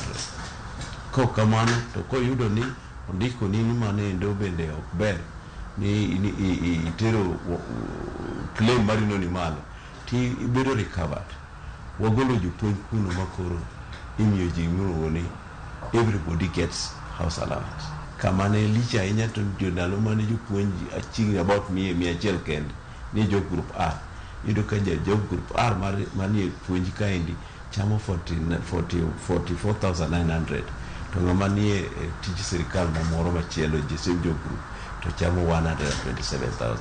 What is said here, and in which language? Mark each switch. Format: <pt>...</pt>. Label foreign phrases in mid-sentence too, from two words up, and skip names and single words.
<luo>Kok kamano to koyudo ni ondiko ni manendo bende ok ber, ni itero claim marino ni malo, ti ibedo recovered. Wagolo jopuonj kuno makoro imiyo ji miluongo ni</luo> <en>everybody gets house allowance.</en> <luo>Kamane licha ahinya to jodalo mane jopuonj</luo> <en>aching about</en> <luo>100 kende ni jo group A. Yudo ka</luo> <en>job group R</en> <luo>manie puonj kaendi chamo 44,900, to ng'ama nie tij sirikal mamoro machielo</luo> <en>job group</en> <luo>to chamo 127,000.</luo>